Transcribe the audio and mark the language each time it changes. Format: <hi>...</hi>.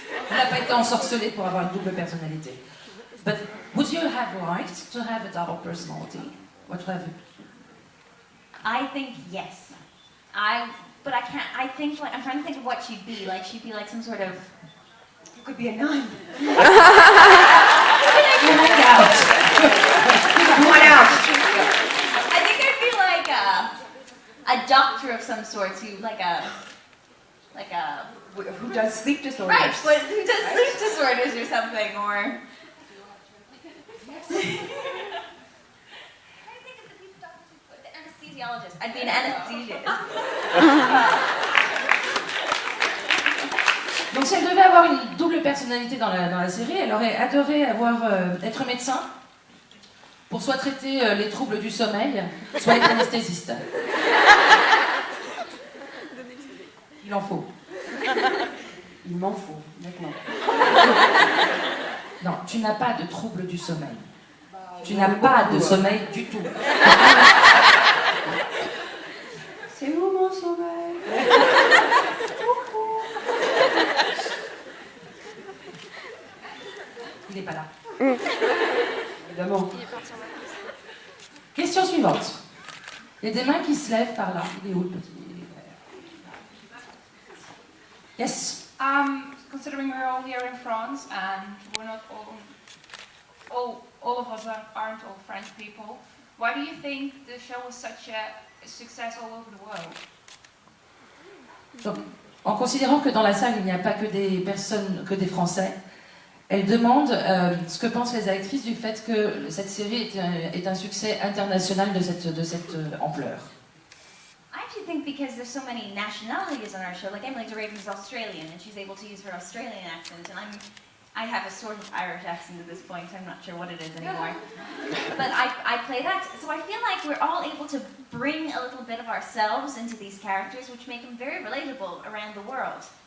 <fr>Elle n'a pas été ensorcelée pour avoir une double personnalité.</fr> <en>But would you have liked to have a double personality? What have you? I think yes. But I can't. I think like I'm trying to think of what she'd be. Like she'd be like some sort of. You could be a nun. You hang out. One out. I think I'd be like a doctor of some sort who like a. Who does sleep disorders. Right, but who does sleep disorders or something, or... I think of the people doctors who put the anesthesiologist. I'd be an anesthesiologist.</en> <fr>Donc si elle devait avoir une double personnalité dans la série, elle aurait adoré être médecin pour soit traiter les troubles du sommeil, soit être anesthésiste. Il en faut. Il m'en faut, maintenant. Non, tu n'as pas de trouble du sommeil. Tu n'as pas de sommeil du tout. C'est où mon sommeil? Il n'est pas là. Évidemment. Question suivante. Il y a des mains qui se lèvent par là. Il est où le petit?</fr> <en>Yes. Considering we're all here in France and we're not all of us aren't all French people, why do you think the show was such a success all over the world?</en> <fr>Donc, en considérant que dans la salle il n'y a pas que des personnes, que des Français, elle demande ce que pensent les actrices du fait que cette série est un succès international de cette ampleur.</fr> <en>I actually think because there's so many nationalities on our show, like Emily DeRaven is Australian and she's able to use her Australian accent, and I have a sort of Irish accent at this point, I'm not sure what it is anymore. But I play that, so I feel like we're all able to bring a little bit of ourselves into these characters, which make them very relatable around the world.</en>